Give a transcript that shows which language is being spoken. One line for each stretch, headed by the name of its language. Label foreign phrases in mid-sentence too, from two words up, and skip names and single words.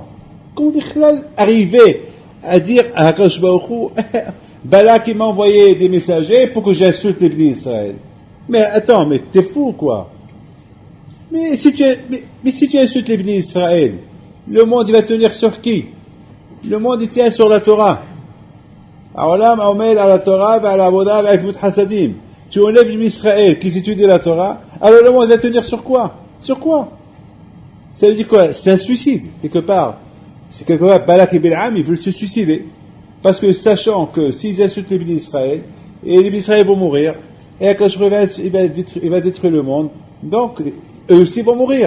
French: Comment Bichlal arriver à dire à
Hebrew: קדוש ברוך הוא,
French: Balak il m'a envoyé des messagers pour que j'insulte les bénis Israël? Mais attends, mais t'es fou quoi? Mais si tu insultes les bénis Israël, le monde il va tenir sur qui? Le monde il tient sur la Torah.
Hebrew: העולם עומד על התורה ועל העבודה ועל גמילות חסדים.
French: Tu enlèves l'Israël qui étudie la Torah, alors le monde va tenir sur quoi? Sur quoi? Ça veut dire quoi? C'est un suicide, quelque part. C'est quelque part, Balak et Bil'am, ils veulent se suicider. Parce que sachant que s'ils insultent les Bénis d'Israël, et les Bénis d'Israël vont mourir, et Akash il va détruire le monde, donc eux aussi vont mourir.